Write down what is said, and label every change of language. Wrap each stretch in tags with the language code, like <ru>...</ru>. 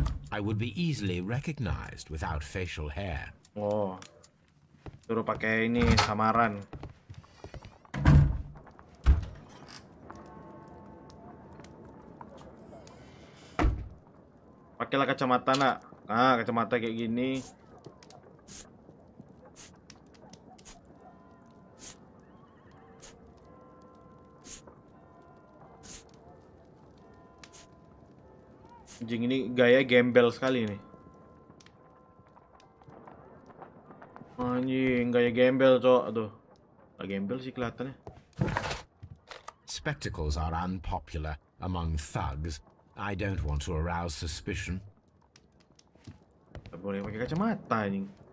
<en>I would be easily recognized without facial hair. Oh.</en> <id>Suruh pakai ini samaran. Pakailah kacamata, nak. Nah, kacamata kayak gini. Anjing, ini gaya gembel sekali nih. Anjing, gaya gembel, Cok. Aduh. Gak gembel sih kelihatannya.</id> <en>Spectacles are unpopular among thugs. I don't want to arouse suspicion.</en> <id>Gak boleh pakai kacamata, anjing.</id>